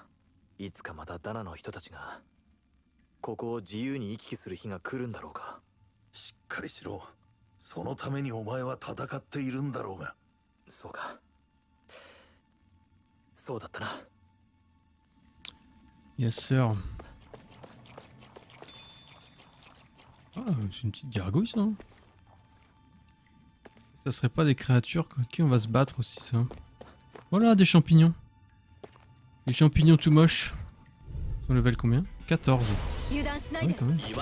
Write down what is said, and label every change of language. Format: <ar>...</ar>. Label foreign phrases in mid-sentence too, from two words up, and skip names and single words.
<ja>いつかまたダナの人たちが、ここを自由に行き来する日が来るんだろうか。しっかりしろ。そのためにお前は戦っているんだろうが。そうか。そうだったな。</ja> <en>Yes, sir.</en> <fr>Ah, c'est une petite gargouille, ça. Hein. Ça serait pas des créatures contre qui on va se battre aussi, ça. Voilà, des champignons. Des champignons tout moches. Ils sont level combien? 14. Oui, quand même.</fr>